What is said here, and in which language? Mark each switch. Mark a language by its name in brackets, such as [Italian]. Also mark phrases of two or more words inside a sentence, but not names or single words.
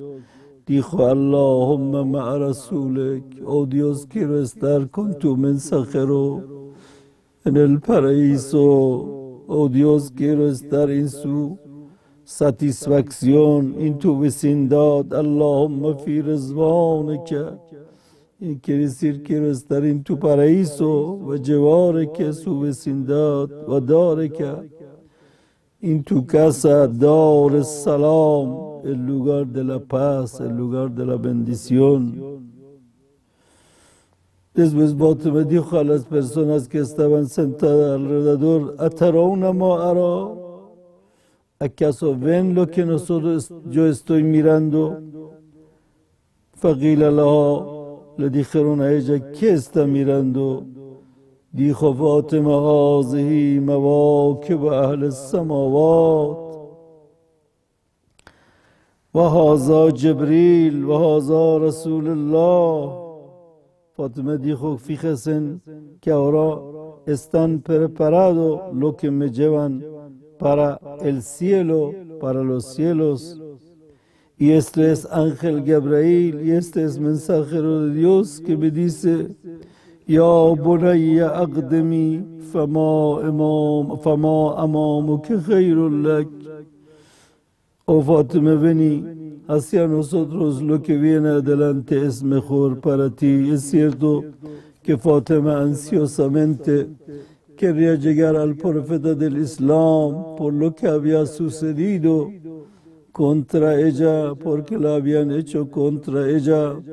[Spanish] Dijo, [Arabic] اللهم مع رسولك, [Spanish] oh Dios, quiero estar con tu mensajero en el paraíso. Oh Dios, quiero estar en su satisfacción, en tu vecindad. [Arabic] اللهم في رضوانك. [Spanish] Y quiere decir, quiero estar en tu paraíso, [Arabic] وجوارك, [Spanish] su vecindad, [Arabic] ودارك, [Spanish] en tu casa, Dar es-Salam, el lugar de la paz, el lugar de la bendición. Después Fátima dijo a las personas que estaban sentadas alrededor, [Arabic] أترون ما أرى, [Spanish] ¿acaso ven lo que yo estoy mirando? [Arabic] فقيل لها, [Spanish] le dijeron a ella, ¿qué está mirando? Dijo Fátima, [Arabic] هذه مواكب أهل السماوات، وهذا جبريل، وهذا رسول الله. [Spanish] Fátima dijo, fíjense que ahora están preparados lo que me llevan para el cielo, para los cielos. Y este es Ángel Gabriel, y este es mensajero de Dios que me dice: [Arabic] يا بنية أقدمي فما أمامك خير لك. [Spanish] Oh Fátima, vení hacia nosotros, lo que viene adelante es mejor para ti. Es cierto que Fátima ansiosamente quería llegar al profeta del Islam por lo que había sucedido contra ella, porque la habían hecho contra ella.